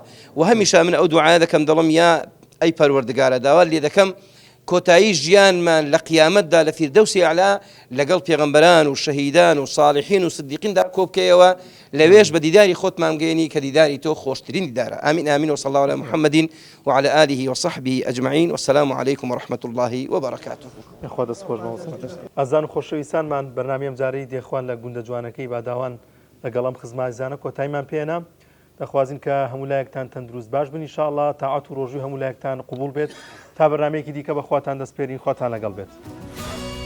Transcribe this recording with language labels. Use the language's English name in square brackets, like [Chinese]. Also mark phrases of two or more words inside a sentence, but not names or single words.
[Central Kurdish] و هەمیشە من ئەو دوعایە دەکەم دەڵم یا ئەی پەروەردگارە داوا لێ دەکەم کۆتایی ژیانمان لە قیامەتدا لە فیردەوسی ئەعلا لەگەڵ پێغەمبەران و شەهیدان و صالحین و صدیقیندا کۆبکەیەوە، لەوێش بە دیداری خۆتمان گەێنی کە دیداری تۆ خۆشترین دیدارە. [Arabic] آمین آمین وصلى الله على محمد وعلى آله وصحبه أجمعين والسلام عليكم ورحمة الله وبركاته. [Central Kurdish] خوا دەستخۆش بەوە. ئازان و خۆشەویستانمان بەرنامەی ئەم جارەی دێخوان لە گوندە جوانەکەی باداوان لەگەڵ ئەم خزمەتزانە کۆتاییمان پێێنا. دەخوازین کە هەموو لایەکتان تەندروست باش بن ئینشاءالله، تاعات و ڕۆژووی هەموو لایەکتان قبول بێت تا بەرنامەیەکی دیکە بەخواتان دەسپێرین، خواتان لەگەڵ بێت.